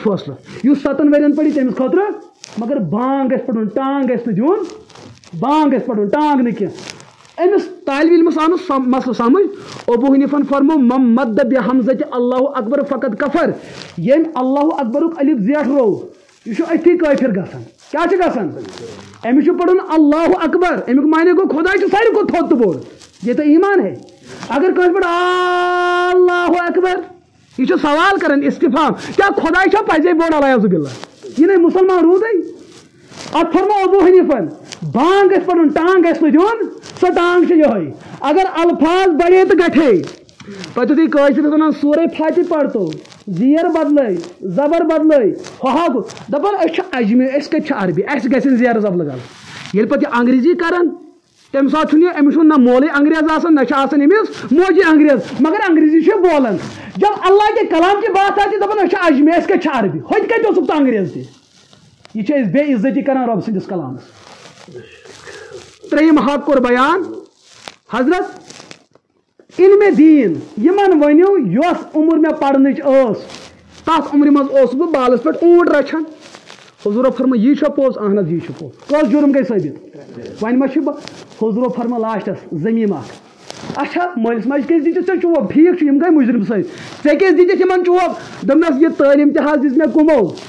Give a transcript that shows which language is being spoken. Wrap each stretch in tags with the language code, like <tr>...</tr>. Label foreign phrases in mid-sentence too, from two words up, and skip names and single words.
<ks>فٲصلہٕ یُس 7 ؤرین پرِ تٔمِس خٲطرٕ مگر بانٛگ گژھِ پَڑُن ٹانٛگ گژھِ نہٕ دیُن بانٛگ گژھِ پَڑُن ٹانٛگ نہٕ کینٛہہ أمِس طالبہِ علمَس آو نہٕ مسلہٕ سمجھ ابوٗ حنیٖفن فرمو مم مد بحمزتِ</ks> <ar>اللہ اکبر</ar> <ks>فقط کفر ییٚمۍ اللہ اکبرُک الف زیٹھ روو یہ چھُ أتھی کٲفِر گژھان کیٛاہ چھُ گژھان أمِس چھُ پَرُن</ks> <ar>اللہ اکبر</ar> <ks>امیُک معنی گوٚو خۄداے چھُ ساروی کھۄتہٕ تھوٚد تہٕ بوٚڑ</ks> <ur>یہ تو ایمان ہے</ur> <ks>اگر کٲنٛسہِ پٮ۪ٹھ</ks> <ar>اللہ اکبر</ar> <ks>یہ چھُ سوال کران استفام کیٛاہ خۄداے چھا پزے بوٚڑ علیٰ باللہ یہِ نَے مُسلمان روٗدٕے اتھ فرمو ابوٗ حنیٖفن بانٛگ گژھِ پَڑُن ٹانٛگ گژھِ نہٕ دیُن سۄ ٹانٛگ چھِ یِہوٚے اگر الفاظ بڑے تہٕ گٹھے پتہٕ یُتھُے کٲشرِس وَنان سورے فاتہِ پرتو زیر بدلٲے زبر بدلٲے ہۄہا گوٚو دپان أسۍ چھِ اجمی أسۍ کَتہِ چھِ عربی اَسہِ گژھن زیرٕ زبلہٕ غلط ییٚلہِ پتہٕ یہِ انگریزی کران تمہِ ساتہٕ چھُنہٕ یہِ أمِس چھُنہٕ نہ مولٕے انگریز آسان نہ چھِ آسان أمِس موجی انگریز مگر انگریزی چھُ بولان</ks> <ur>جب اللہ کے کلام کی بات آتی</ur> <ks>دپان أسۍ چھِ اجمی أسۍ کَتہِ چھِ عربی ہوٚتہِ کَتہِ اوسُکھ ژٕ انگریز تہِ یہ چھِ أسۍ بے عزتی کران رۄب سٕنٛدِس کلامس ترٛیٚیِم حق کوٚر بیان حضرت علمِ دیٖن یِمن ؤنِو یۄس عمر مےٚ پرنٕچ ٲس تتھ عمرِ منٛز اوسُس بہٕ بالس پٮ۪ٹھ اوٗنٹ رچھان حضوٗرو فرما یی چھا پوٚز اہن حظ یی چھُ پوٚز کۄس جُرم گٔے ثٲبت وۄنۍ ما چھِ حضوٗرو فرما لاسٹس زمیٖم اکھ اچھا مٲلِس ماجہِ کیٛازِ دِتِس ژےٚ چوب ٹھیٖک چھُ یِم گٔے مُجرم سۭتۍ ژےٚ کیٛازِ دِتِکھ یِمن چوب دوٚپنس یہِ تعلیٖم تہِ حظ دِژ مےٚ کُمو</ks>